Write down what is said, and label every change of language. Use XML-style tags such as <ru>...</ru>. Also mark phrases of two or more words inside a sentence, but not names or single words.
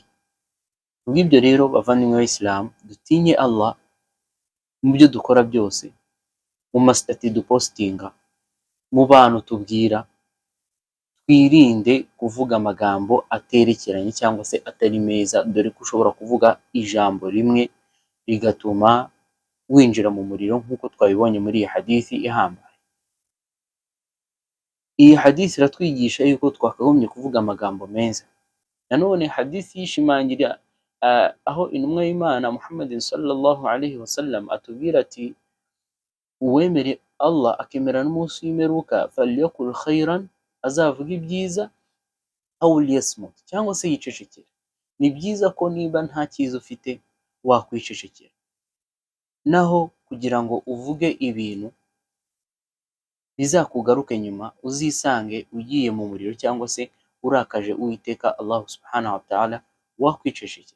<rw>Kubw'ibyo rero bavandimwe b'Abayisilamu, dutinye Allah mu byo dukora byose, mu masitati dupostinga, mu bantu tubwira, twirinde kuvuga amagambo aterekeranye cyangwa se atari meza, dore ko ushobora kuvuga ijambo rimwe rigatuma winjira mu muriro, nk'uko twabibonye muri iyi hadithi ihambaye. Iyi hadithi iratwigisha yuko twakagombye kuvuga amagambo meza. Nanone hadithi yishimangira aho intumwa y'Imana Muhammadin</rw> <ar>sallallahu alayhi wasallam</ar> <rw>atubwira ati, uwemere Allah akemera n'umunsi w'imperuka,</rw> <ar>falyakul khairan,</ar> <rw>azavuga ibyiza,</rw> <ar>aw liyasmut,</ar> <rw>cyangwa se yicecekera. Ni byiza ko niba nta cyiza ufite wakwicecekera, naho kugira ngo uvuge ibintu bizakugaruke nyuma, uzisange ugiye mu muriro cyangwa se urakaje Uwiteka Allah</rw> <ar>subhanahu wa ta'ala,</ar> <rw>wakwicecekera.</rw>